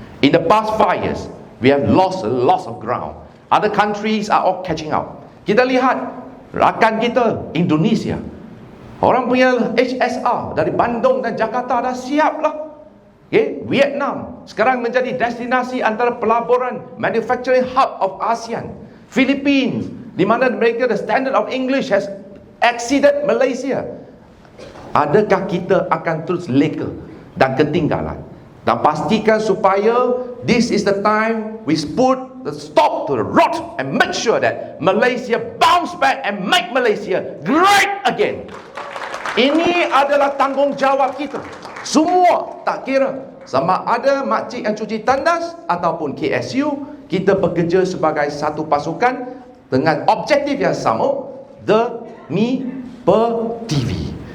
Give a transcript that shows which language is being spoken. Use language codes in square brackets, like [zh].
[en] In the past 5 years, we have lost a lot of ground. Other countries are all catching up. [ms] Kita lihat rakan kita Indonesia, orang punya HSR dari Bandung dan Jakarta dah siap lah. Okay? Vietnam sekarang menjadi destinasi antara pelaburan [en] manufacturing hub of ASEAN. Philippines, [ms] di mana mereka [en] the standard of English has exceeded Malaysia. [ms] Adakah kita akan terus leka dan ketinggalan? Dan pastikan supaya [en] this is the time we put the stop to the rot and make sure that Malaysia bounce back and make Malaysia great again. [ms] Ini adalah tanggungjawab kita semua, tak kira sama ada makcik yang cuci tandas ataupun KSU, kita bekerja sebagai satu pasukan dengan objektif yang sama, The MIPA TV.